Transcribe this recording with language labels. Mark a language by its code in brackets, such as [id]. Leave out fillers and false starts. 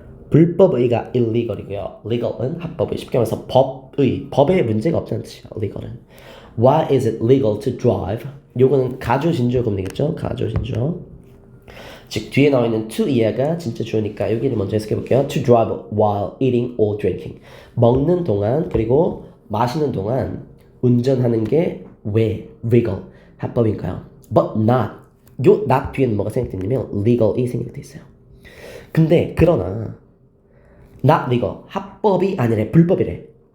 [ko] 불법의가 illegal이고요. legal은 합법의. 쉽게 말해서 법에 문제가 없다는 뜻이에요. [en] legal은. Why is it legal to drive? [ko] 요거는 가주신주어 금리겠죠? 가주신주어. 즉 뒤에 나와 있는 to 이하가 진짜 주어니까 여기를 먼저 해석해 볼게요. [en] To drive while eating or drinking. [ko] 먹는 동안 그리고 마시는 동안 운전하는 게 왜 legal 합법인가요? [en] But not. [ko] 요 not 뒤에는 뭐가 생략되냐면 legal이 생략돼 있어요. 근데 그러나 not legal 합법이 아니래 불법이래.